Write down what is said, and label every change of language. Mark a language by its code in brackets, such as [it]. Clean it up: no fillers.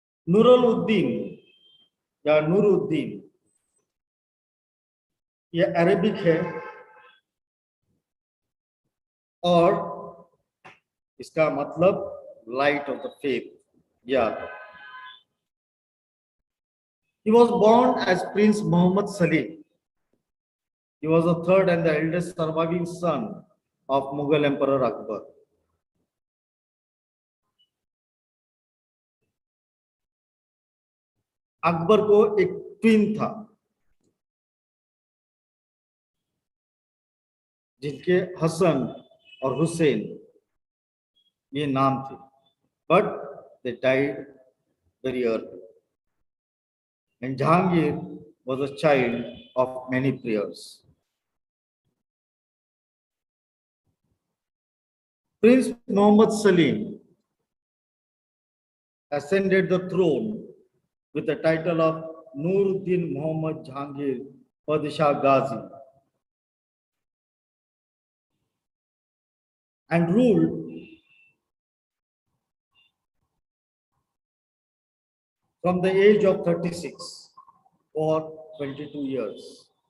[hi] नूरुद्दीन या नूरुद्दीन ये अरबिक है और इसका मतलब [en] light of the faith [hi] या [en] he was born as Prince Muhammad Salim. He was the third and the eldest surviving son of Mughal Emperor Akbar. [hi] Akbar को एक ट्विन था जिनके हसन और हुसैन ये नाम थे, [en] but they died very early. And Jahangir was a child of many prayers. Prince Muhammad Salim ascended the throne with the title of Nuruddin Muhammad Jahangir Padishah Ghazi and ruled from the age of 36 for 22 years.